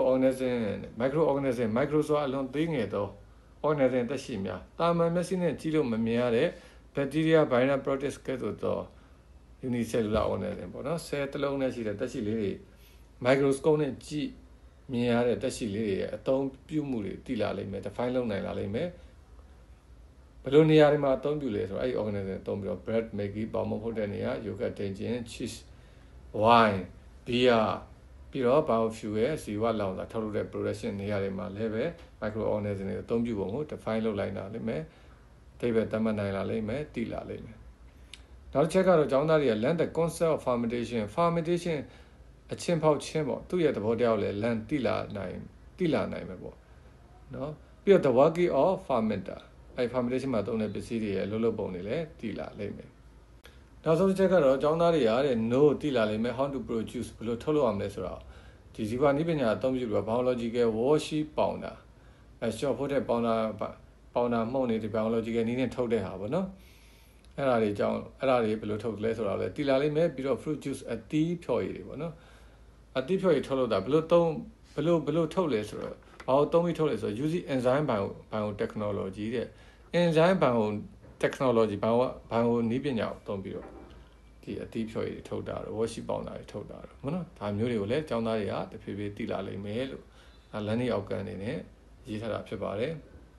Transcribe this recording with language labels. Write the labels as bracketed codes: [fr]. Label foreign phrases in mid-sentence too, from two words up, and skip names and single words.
[en] microorganism micro [my] ဆိုတာအလွန်သေးငယ်သော organism သက်ရှိများတာမန်မျက်စိနဲ့ကြည့်လို့မမြင်ရတဲ့ [en] bacteria viral protists [my] ကဲ့သို့သော [en] unicellular organism [my] ပေါ့နော်ဆဲတစ်လုံးနဲ့ရှိတဲ့သက်ရှိလေးတွေ microscope နဲ့ကြည့်မြင်ရတဲ့သက်ရှိလေးတွေရဲ့အသုံးပြုမှုတွေသိလာလိမ့်မယ် define လုပ်နိုင်လာလိမ့်မယ်ဘယ်လိုနေရာတွေမှာအသုံးပြုလဲဆိုတော့အဲ့ဒီ organism အသုံးပြီးတော့ [en] bread making [my] ပေါင်မဖို့တဲ့နေရာ yogurt တင်ခြင်း cheese [en] wine beer [my] ပြီးတော့ biofuel ဇီဝလောင်စာထုတ်လုပ်တဲ့ production နေရာတွေမှာလည်းပဲ microorganism တွေအသုံးပြုပုံကို define လုပ်လိုက်တာလိမ့်မယ်အဓိပ္ပာယ်သတ်မှတ်နိုင်လာလိမ့်မယ်သိလာလိမ့်မယ်နောက်တစ်ချက်ကတော့ကျောင်းသားတွေက [en] learn the concept of fermentation [my] အချင်းဖောက်ချင်းပေါ့သူ့ရဲ့သဘောတရားကိုလည်း learn သိလာနိုင်မယ်ပေါ့နော်ပြီးတော့ [en] the working of fermenter [my] အဲ့ fermentation မှာသုံးတဲ့ပစ္စည်းတွေရဲ့လှုပ်လှုပ်ပုံတွေလည်းသိလာလိမ့်မယ်နောက်ဆုံးတစ်ချက်ကတော့ကျောင်းသားတွေရတဲ့ know သိလာလိမ့်မယ် [en] how to produce [my] ဘယ်လိုထုတ်လုပ်ရမလဲဆိုတော့ ဒီဇီဝနိပညာအသုံးပြုပြီး [en] biological wash [my] ပေါင်တာshort ဖို့တဲ့ပေါင်တာမှုန့်နေဒီ biological နည်းနဲ့ထုတ် တဲ့ဟာပေါ့နော်အဲ့ဒါတွေကြောင့်အဲ့ဒါတွေဘယ်လိုထုတ်လဲဆိုတော့လေတီလာလိမ့်မယ်ပြီးတော့ [en] fruit juice [my] အသီးဖြော်ရည်တွေပေါ့နော်အသီးဖြော်ရည်ထုတ်လို့တာဘယ်လိုထုတ်လဲဆိုတော့ဘာလို့သုံးပြီးထုတ်လဲဆိုတော့ [en] using enzyme biotechnology [my] တဲ့ [en] enzyme biotechnology [my] bio နည်းပညာကိုသုံးပြီးတော့ဒီအသီးဖြော်ရည်တွေထုတ်တာတော့ wash ပေါင်တာတွေထုတ်တာတော့ဟုတ်နော်ဒါမျိုးတွေကိုလည်းကျောင်းသားတွေကတဖြည်းဖြည်းသိလာလိမ့်မယ်လို့လမ်းလေးအောက်ကန်နေနဲ့ရေးထားတာဖြစ်ပါတယ်